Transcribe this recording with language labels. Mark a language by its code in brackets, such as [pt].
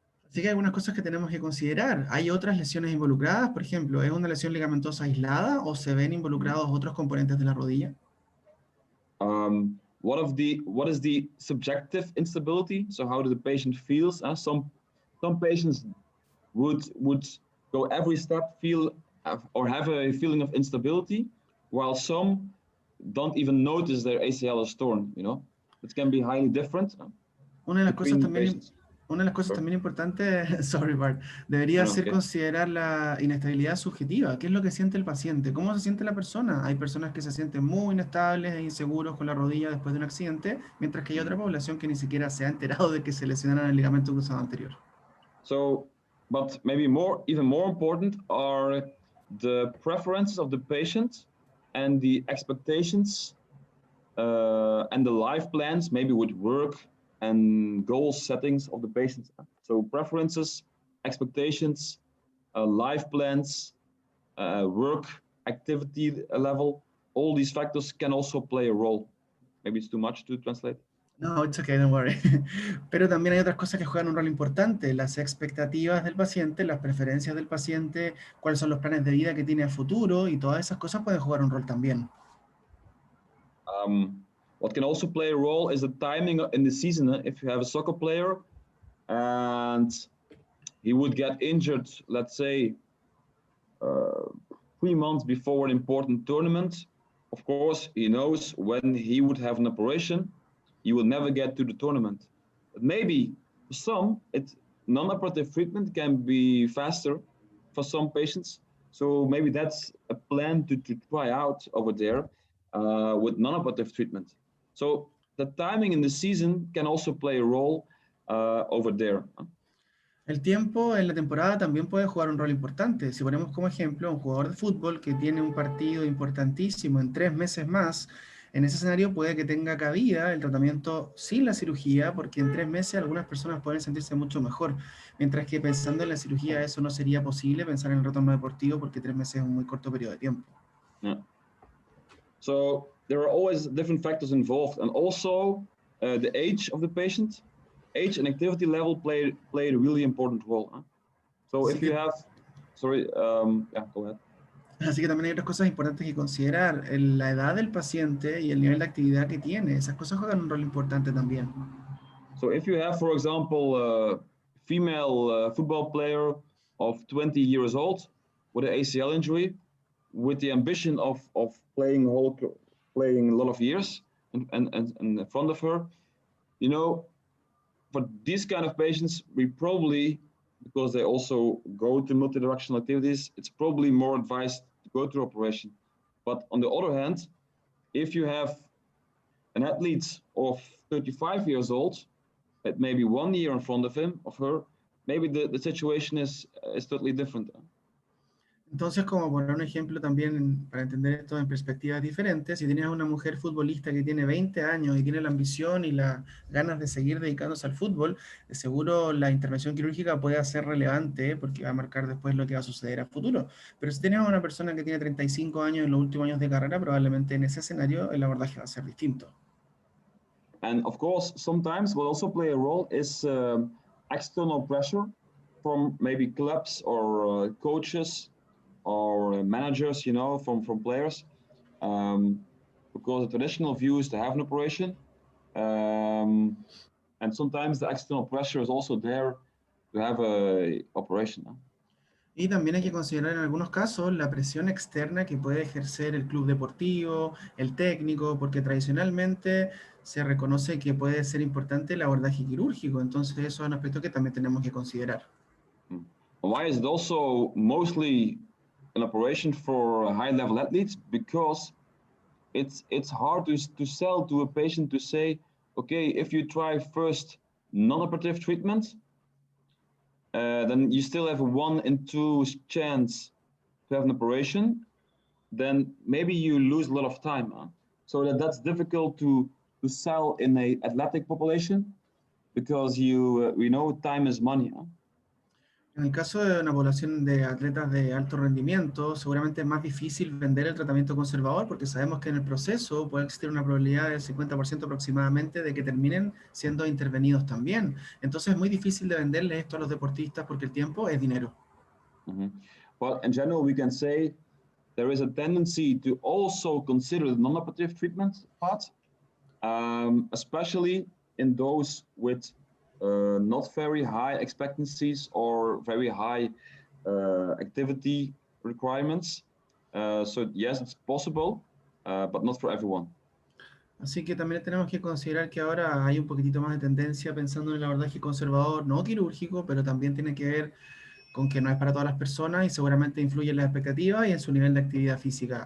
[es] Así que hay algunas cosas que tenemos que considerar. ¿Hay otras lesiones involucradas? Por ejemplo, ¿es una lesión ligamentosa aislada o se ven involucrados otros componentes de la rodilla? [en] What is the subjective instability? So how do the patient feels? Some patients would go every step feel or have a feeling of instability, while some don't even notice their ACL is torn, you know. It can be highly different [es] Una de las cosas [en] between [es] también, [en] patients. [es] una de las cosas también importantes, [en] sorry [es] Bart, debería ser considerar la inestabilidad subjetiva. ¿Qué es lo que siente el paciente? ¿Cómo se siente la persona? Hay personas que se sienten muy inestables e inseguros con la rodilla después de un accidente, mientras que hay otra población que ni siquiera se ha enterado de que se lesionaron el ligamento cruzado anterior. [en] So, but maybe even more important are the preferences of the patient and the expectations and the life plans, maybe with work and goal settings of the patients. So preferences, expectations, life plans, work activity level, all these factors can also play a role. Maybe it's too much to translate. No, it's okay, don't worry. [es] Pero también hay otras cosas que juegan un rol importante, las expectativas del paciente, las preferencias del paciente, cuáles son los planes de vida que tiene a futuro, y todas esas cosas pueden jugar un rol también. [en] What can also play a role is the timing in the season. If you have a soccer player and he would get injured, let's say, 3 months before an important tournament, of course, he knows when he would have an operation, he will never get to the tournament. But maybe for some, non-operative treatment can be faster for some patients. So maybe that's a plan to try out over there with non-operative treatment. So the timing in the season can also play a role over there. [es] El tiempo en la temporada también puede jugar un rol importante. Si ponemos como ejemplo a un jugador de fútbol que tiene un partido importantísimo en 3 meses más, en ese escenario puede que tenga cabida el tratamiento sin la cirugía, porque en 3 meses algunas personas pueden sentirse mucho mejor, mientras que pensando en la cirugía eso no sería posible, pensar en el retorno deportivo, porque 3 meses es un muy corto periodo de tiempo. [en] Yeah. So there are always different factors involved, and also the age of the patient. Age and activity level play a really important role. So if you have, sorry, yeah, go ahead. [es] Así que también hay otras cosas importantes que considerar, la edad del paciente y el nivel de actividad que tiene. Esas cosas juegan un rol importante también. [en] So if you have, for example, a female football player of 20 years old with an ACL injury, with the ambition of playing a lot of years and in front of her, you know, for these kind of patients, we probably, because they also go to multidirectional activities, it's probably more advised to go to operation. But on the other hand, if you have an athlete of 35 years old, at maybe 1 year in front of him, of her, maybe the situation is totally different. [es] Entonces, como poner un ejemplo también para entender esto en perspectivas diferentes, si tienes a una mujer futbolista que tiene 20 años y tiene la ambición y las ganas de seguir dedicándose al fútbol, de seguro la intervención quirúrgica puede ser relevante porque va a marcar después lo que va a suceder a futuro. Pero si tienes a una persona que tiene 35 años en los últimos años de carrera, probablemente en ese escenario el abordaje va a ser distinto. [en] And of course, sometimes what also play a role is external pressure from maybe clubs or coaches or managers, you know, from players, because the traditional view is to have an operation, and sometimes the external pressure is also there to have a operation. [es] Y también hay que considerar en algunos casos la presión externa que puede ejercer el club deportivo, el técnico, porque tradicionalmente se reconoce que puede ser importante el abordaje quirúrgico, entonces eso es un aspecto que también tenemos que considerar. [en] Why is it also mostly an operation for high-level athletes? Because it's hard to sell to a patient to say, okay, if you try first non-operative treatment, then you still have a 1 in 2 chance to have an operation, then maybe you lose a lot of time. So that's difficult to sell in a athletic population, because we know time is money. [es] En el caso de una población de atletas de alto rendimiento, seguramente es más difícil vender el tratamiento conservador porque sabemos que en el proceso puede existir una probabilidad del 50% aproximadamente de que terminen siendo intervenidos también. Entonces es muy difícil de venderle esto a los deportistas porque el tiempo es dinero. [en] But in general, we can say there is a tendency to also consider the non-operative treatment part, especially in those with not very high expectancies or very high activity requirements. So yes, it's possible, but not for everyone. [es] Así que también tenemos que considerar que ahora hay un poquitito más de tendencia pensando en el abordaje conservador, no quirúrgico, pero también tiene que ver con que no es para todas las personas y seguramente influye en las expectativas y en su nivel de actividad física.